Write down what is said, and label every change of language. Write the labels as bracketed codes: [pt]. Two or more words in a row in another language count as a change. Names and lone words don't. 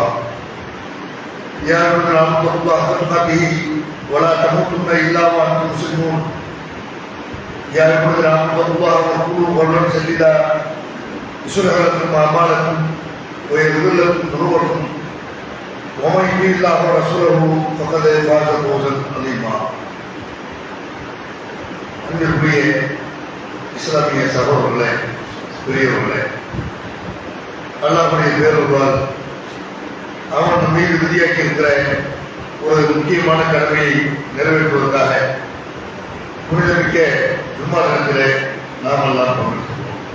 [ar] يا ايها الذين امنوا اتقوا الله حق تقاته ولا تموتن الا وانتم مسلمون. يا ايها الذين امنوا اتقوا الله وقولوا قولا سديدا يصلح لكم اعمالكم ويغفر لكم ذنوبكم ومن يطع الله ورسوله فقد فاز فوزا عظيما. [ta] அன்பிற்குரிய இஸ்லாமிய சகோதரர்களே, பெரியவர்களே, அல்லாஹ்வுடைய பேரருளால் அவன் நம் மீது விதியாக்கி இருக்கிற ஒரு முக்கியமான கடமையை நிறைவேற்றுவதற்காக புனிதமிக்க ஜும்மா தினத்திலே நாம் எல்லாம் பங்கேற்கிறோம்.